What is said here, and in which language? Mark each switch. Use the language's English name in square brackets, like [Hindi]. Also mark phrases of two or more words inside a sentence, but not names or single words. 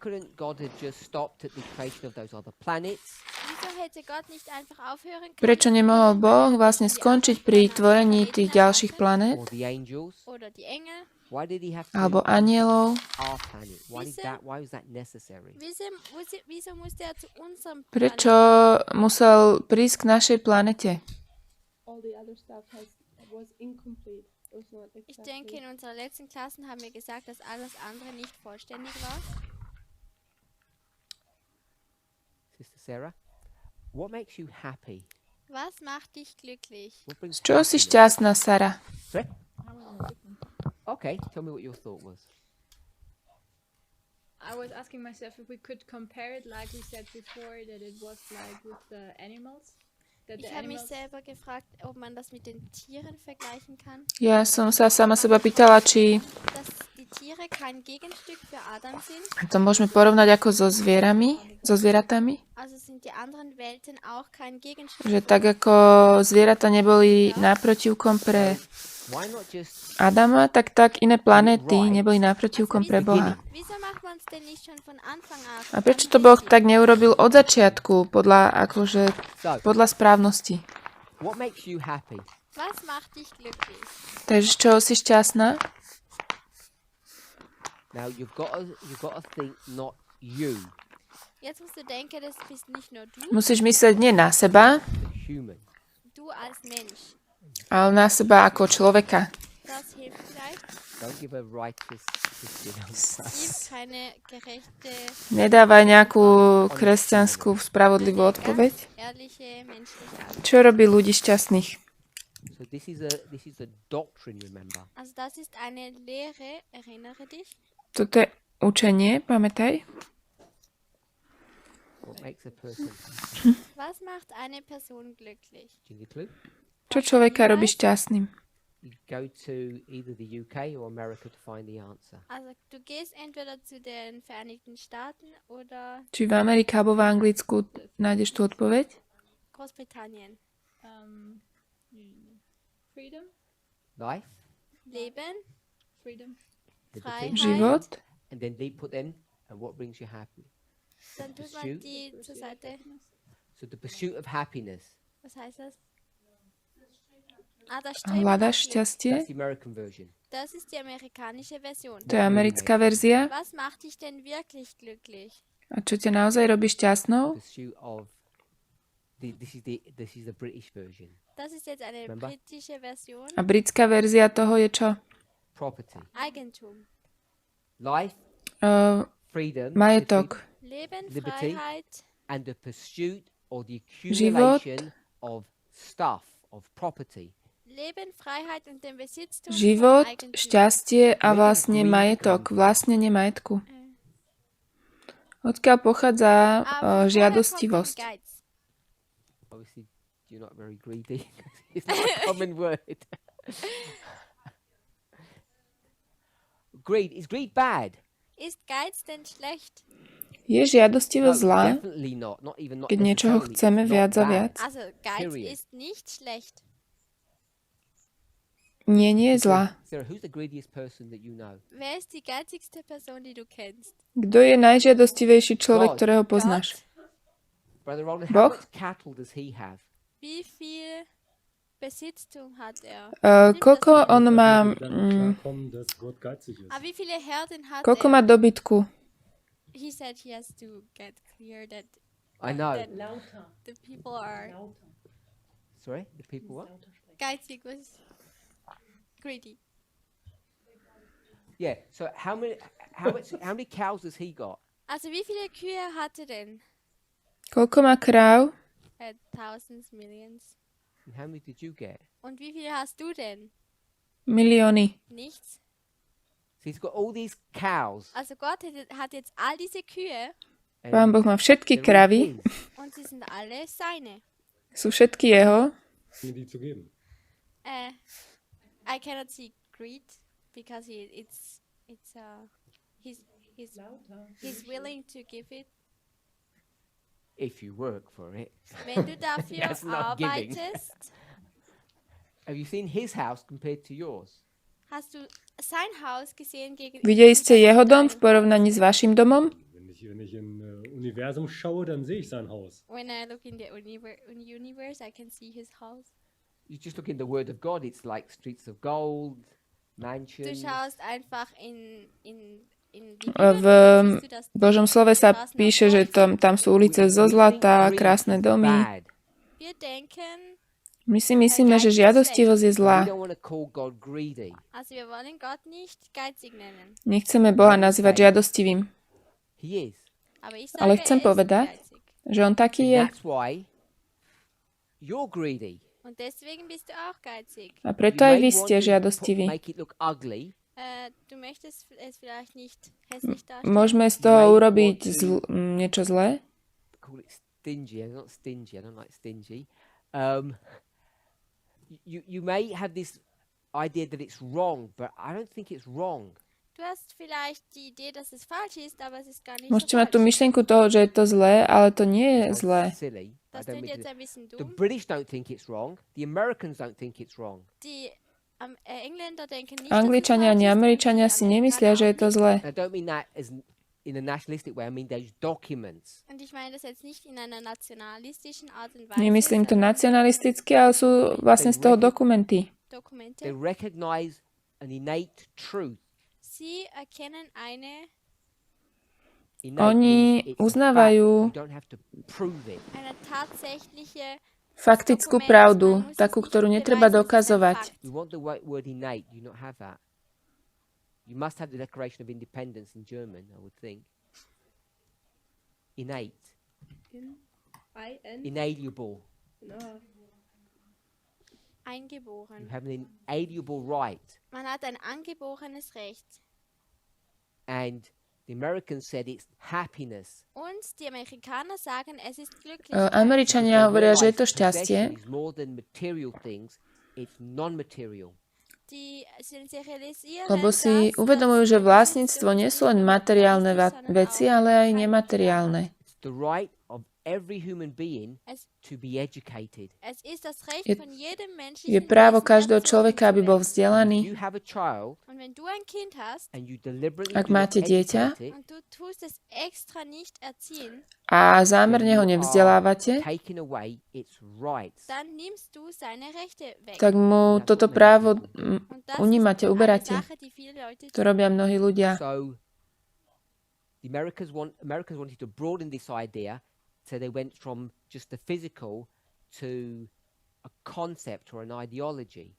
[Slovak] Prečo nemohol Boh vlastne skončiť pri tvorení tých ďalších planét? Alebo anielov? Prečo musel prísť k našej planete? [German] Ich denke, in unserer letzten Klassen haben wir gesagt, dass alles andere nicht vollständig war. [English] Sister Sarah, what makes you happy? [German] Was macht dich glücklich? [Slovak] Z čoho si šťastná, Sara? [English] Okay, tell me what your thought was. I was asking myself if we could compare it like we said before, that it was like with the animals. [German] Ich habe mich selber gefragt, ob man das mit den Tieren vergleichen kann. [Slovak] Ja som sa sama seba pýtala, či [German] Dass die Tiere kein Gegenstück für Adam sind. [Slovak] to môžeme porovnať ako so zvieratami. [German] Also sind die anderen Welten auch kein Gegenstück. [Slovak] Že tak ako zvieratá neboli náprotivkom pre Adama, tak iné planéty neboli náprotivkom pre Boha. [German] Wieso macht man es denn nicht schon von Anfang an? [Slovak] A prečo to Boh tak neurobil od začiatku, podľa správnosti? [English] What makes you happy? [German] Was macht dich glücklich? [Slovak] Takže z čoho si šťastná? [English] Now you've got to think not you, [German] Jetzt musst du denken, das bist nicht nur du, [Slovak] Musíš myslieť nie na seba, [English] the human. [German] du als Mensch. [Slovak] ale na seba ako človeka. [German] Das hilft vielleicht. [English] Don't give a righteous Christian answer. [German] Gib keine gerechte, [Slovak] Nedávaj nejakú kresťanskú spravodlivú odpoveď. [German] ehrliche, menschliche Antwort. [Slovak] Čo robí ľudí šťastných? [English] So this is a doctrine, remember. [German] Also das ist eine Lehre, erinnere dich. [Slovak] Toto je učenie, pamätaj. [English] What makes a person? [German] Was macht eine Person glücklich? [English] Do you get a clue? [Slovak] Čo človeka robí šťastným? [English] You go to either the UK or America to find the answer. [German] Also du gehst entweder zu den Vereinigten Staaten oder [Slovak] Či v Amerike alebo v Anglicku nájdeš tú odpoveď? [German] Großbritannien. [English] Freedom, Life, [German] Leben, [English] freedom. liberty, [German] Freiheit. [Slovak] Život? [English] and then they put in and what brings you happy. [German] Dann tut man die zur Seite. [English] So the pursuit of happiness. [German] Was heißt das? Das Streben [Slovak] Hľadaš [German] nach Glück. [Slovak] šťastie? [English] That's the American version. [German] Das ist die amerikanische Version. [Slovak] To je americká verzia. [German] Was macht dich denn wirklich glücklich? [Slovak] A čo ťa naozaj robí šťastnou? [English] Pursuit of This is the British version. [German] Das ist jetzt eine [English] Remember? [German] britische Version. [Slovak] A britská verzia toho je čo? [English] Property. [German] Eigentum. [English] Life, Uh, freedom, [Slovak] majetok. [German] Leben, [English] Liberty. [German] Freiheit, [English] and the pursuit or the [Slovak] Život. [English] accumulation of stuff, of property. [German] Leben, Freiheit und den Besitztum [Slovak] Život, [German] von Eigentum. [Slovak] šťastie a vlastne majetok. Vlastnenie majetku. Odkiaľ pochádza [German] Aber woher kommt denn [Slovak] žiadostivosť? [German] Geiz? [English] Obviously, you're not very greedy. It's not a common word. Is greed bad? [German] Ist Geiz denn schlecht? [Slovak] Je žiadostivosť zlá, [English] definitely not. Not [Slovak] keď niečoho [English] necessarily. [Slovak] chceme [English] It's not [Slovak] viac a [English] bad. [Slovak] viac? [German] Also Geiz [English] Period. [German] ist nicht schlecht. [Slovak] Nie je zlá. [English] Sarah, who's the greediest person that you know? [German] Wer ist die geizigste Person, die du kennst? [Slovak] Kto je najžiadostivejší človek, [English] God. [Slovak] ktorého poznáš? [English] Brother Rovni, [Slovak] Boh? [English] how much cattle does he have? [German] Wie viel Besitztum hat er? [Slovak] Koľko on má, [German] Klarkommen, dass Gott geizig ist. Aber wie viele Herden hat [Slovak] koľko [German] er? [Slovak] má dobytku? [English] He said he has to get clear that I know. that the people are Sorry, the people what? geizig was greedy. Yeah. So how many cows has he got? Also wie viele Kühe hat er denn? Koľko má kráv? Thousands, millions. And how many did you get? [German] Und wie viele hast du denn? [Slovak] Milióny. [German] Nichts. [English] So he's got all these cows. [German] Also Gott hat jetzt all diese Kühe [English] and [Slovak] Pán Boh má všetky [English] they're all [Slovak] kravy, [English] his. [German] und sie sind alle seine. [Slovak] sú všetky jeho. [German] Mir die zu geben. [English] I cannot see greed because he's willing to give it. If you work for it. [German] Wenn du dafür [English] That's not giving. [German] arbeitest, [English] Have you seen his house compared to yours? [German] hast du sein Haus gesehen gegen [Slovak] Videli ste jeho dom v porovnaní s vašim domom? [German] Wenn ich in Universum schaue, dann sehe ich sein Haus. [English] When I look in the universe, I can see his house. You just look in the Word of God. It's like streets of gold, [German] Du [English] mansions. [German] schaust einfach in die [Slovak] V [German] Bibel, siehst du, dass [Slovak] Božom slove sa píše, že tam sú ulice zo zlata, krásne domy. [English] Bad. [German] wir denken, [Slovak] My si myslíme, že žiadostivosť je [English] We [Slovak] zlá. [English] don't want to call God greedy. [German] also wir wollen Gott nicht geizig nennen. [Slovak] Nechceme Boha nazývať žiadostivým. [English] He is. [German] Aber ich [Slovak] Ale [German] sage, [Slovak] chcem [German] er ist [Slovak] povedať, [German] geizig. [Slovak] že on taký [English] And [Slovak] je. [English] that's why you're greedy. [German] Und deswegen bist du auch geizig. [Slovak] A [English] You [Slovak] preto aj [English] may [Slovak] vy [English] want [Slovak] ste [English] to [Slovak] žiadostiví. [English] make it look ugly. [German] Du möchtest es vielleicht nicht hässlich darstellen. [Slovak] Môžeme z toho urobiť niečo zlé. [English] Call it stingy. I'm not stingy. I don't like stingy. You may have this idea that it's wrong, but I don't think it's wrong. [German] Du hast vielleicht die Idee, dass es falsch ist, aber es ist gar nicht [Slovak] Môžete [German] so [Slovak] mať tú [German] falsch. [Slovak] myšlienku toho, že je to zlé, ale to nie je [English] Sounds [Slovak] zlé. [English] silly. I [German] Das [English] don't [German] klingt [English] mean [German] jetzt [English] to- [German] ein bisschen [English] The [German] dumm. [English] British don't think it's wrong. The Americans don't think it's wrong. [German] Die Engländer denken nicht, [Slovak] Angličania ani Američania si nemyslia, že je to zlé. [English] I don't mean that as in a nationalistic way. I mean those documents. [German] Und ich meine das jetzt nicht in einer nationalistischen Art und Weise. [Slovak] Nemyslím to [German] sondern [Slovak] nacionalisticky, ale sú vlastne z toho dokumenty. [German] Dokumente. [English] They recognize an innate truth. [German] Sie erkennen eine [English] Innate [Slovak] Oni [English] means it's a fact. [Slovak] uznávajú [English] You don't have to prove it. [German] tatsächliche [Slovak] faktickú pravdu, takú, ktorú netreba dokazovať. [English] You want the word innate. You not have that. You must have the Declaration of Independence in German, I would think. Innate. Inalienable. You [German] eingeboren. [English] have an inalienable right. [German] Man hat ein angeborenes Recht. [English] And the Americans said it's happiness. [German] Und die Amerikaner sagen, es ist glücklich. [Slovak] Američania hovoria, že je to [English] Possession [Slovak] šťastie, [English] is more than material things, it's non-material. [German] Die sie realisieren, [Slovak] lebo si uvedomujú, že vlastníctvo nie sú len materiálne veci, ale aj nemateriálne. [English] It's the right of every human being [German] Es, [English] to be educated. [German] es ist das Recht [Slovak] Je- [German] von jedem Menschen. [Slovak] Je právo každého človeka, aby bol [English] If [Slovak] vzdelaný. [English] you have a child [German] Und wenn du ein Kind hast [English] and you deliberately [Slovak] Ak [English] do not [Slovak] máte dieťa [English] educate it, [German] und du tust es extra nicht erziehen, [Slovak] a [English] then [Slovak] zámerne ho [English] you [Slovak] nevzdelávate, [English] are taking away its rights. [German] dann nimmst du seine Rechte weg. [Slovak] tak mu toto právo [German] Und das [Slovak] unímate, [German] ist eine [Slovak] uberáte. [German] Sache, die viele Leute [Slovak] To robia mnohí ľudia. [English] So the Americans wanted to broaden this idea So they went from just the physical to a concept or an ideology